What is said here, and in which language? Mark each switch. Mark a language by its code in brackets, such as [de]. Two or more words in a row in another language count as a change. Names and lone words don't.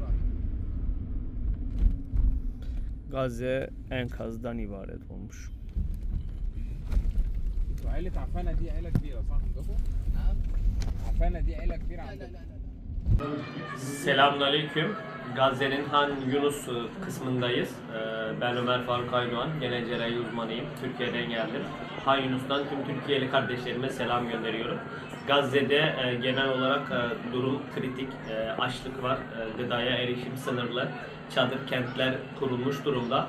[tr] Gazze enkazdan ibaret olmuş. [ar] عائلة عفانة دي عائلة كبيرة صح عندكم؟ نعم. عفانة دي عائلة كبيرة عندكم. [tr] Selamünaleyküm. Gazze'nin Han Yunus kısmındayız. Ben Ömer Faruk Aydoğan, genel cerrahi uzmanıyım. Türkiye'den geldim. Han Yunus'tan tüm Türkiye'li kardeşlerime selam gönderiyorum. Gazze'de genel olarak durum kritik, açlık var, gıdaya erişim sınırlı, çadır kentler kurulmuş durumda.